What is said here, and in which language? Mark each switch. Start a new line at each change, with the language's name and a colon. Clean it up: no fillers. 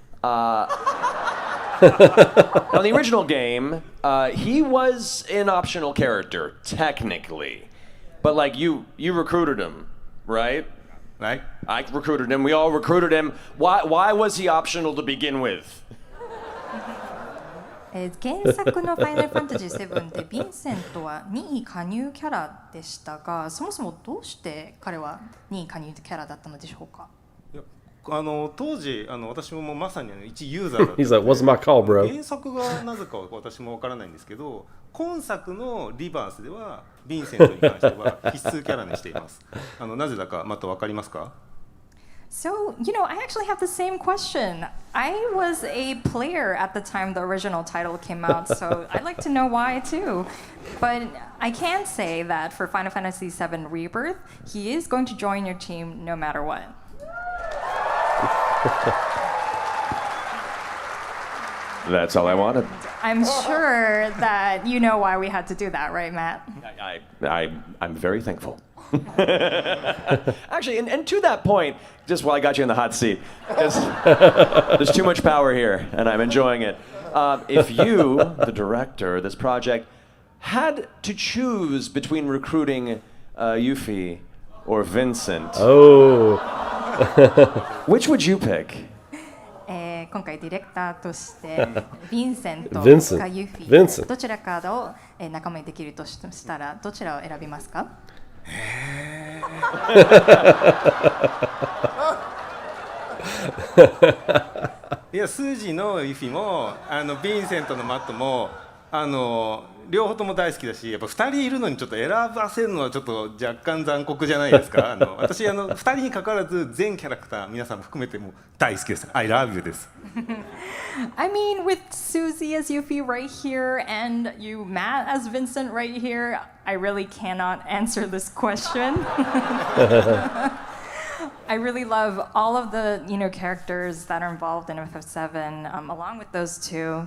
English: On the original game, he was an optional character, technically. But, you recruited him, right? right? I recruited him. We all recruited him. Why was he optional to begin with?
Japanese: 原作の「ファイナルファンタジー7」でヴィンセントは任意加入キャラでしたが、そもそもどうして彼は任意加入キャラだったのでしょうか？当時私もまさに一ユーザーだったので
English: He's like, "What's my call, bro?"
Japanese: 原作がなぜか私もわからないんですけど、今作のリバースではヴィンセントに関しては必須キャラにしています。なぜだかまたわかりますか？
English: So, I actually have the same question. I was a player at the time the original title came out, so I'd like to know why too. But I can say that for Final Fantasy VII Rebirth, he is going to join your team no matter what. That's all I wanted. I'm sure that you know why we had to do that, right, Matt? I'm very thankful. Actually, and to that point, just while I got you in the hot seat, because there's too much power here, and I'm enjoying it. If you, the director of this project, had to choose between recruiting Yuffie or Vincent, which would you pick?
Japanese: 今回ディレクターとしてヴィンセントかユフィどちらかを仲間にできるとしたらどちらを選びますか？いや、スージーのユフィもヴィンセントのマットも両方とも大好きだし、やっぱ2人いるのにちょっと選ばせるのはちょっと若干残酷じゃないですか。私2人に関わらず全キャラクター皆さん含めても大好きです。
English: I love you です。 I mean, with Susie as Yuffie right here and you, Matt, as Vincent right here, I really cannot answer this question. I really love all of the characters that are involved in FF7, along with those two.